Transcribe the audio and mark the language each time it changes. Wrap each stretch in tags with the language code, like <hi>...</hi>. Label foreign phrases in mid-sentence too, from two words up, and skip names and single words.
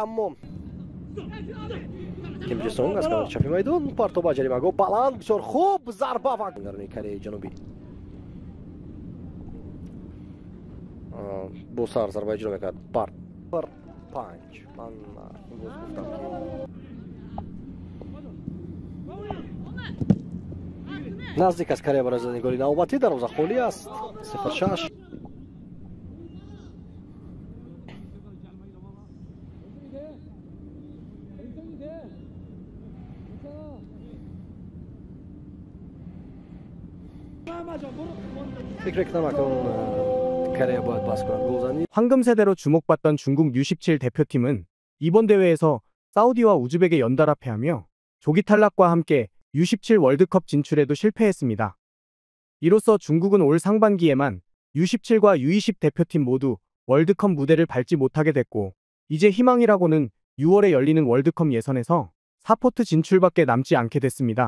<tg>аммо Ким Ҷе Сонг аз канори чапи майдон партоб ба ҷаримагоҳ баланд бисёр хуб зарба ва гарони Кореяи ҷанубӣ бо сар зарба иҷро мекард. панҷ ман имрӯз гуфтам ки наздик аст Корея барои задани голи навбатӣ. дарвоза холӣ аст.</tg> <fa>0-6 فکر کنم اکنون کره باید بس کنند گلزنی.</fa> <ko>황금 세대로 주목받던 중국 U17 대표팀은 이번 대회에서 사우디와 우즈벡에 연달아 패하며 조기 탈락과 함께 U17 월드컵 진출에도 실패했습니다. 이로써 중국은 올 상반기에만 U17과 U20 대표팀 모두 월드컵 무대를 밟지 못하게 됐고 이제 희망이라고는 6월에 열리는 월드컵 예선에서 4포트 진출밖에 남지 않게 됐습니다.</ko>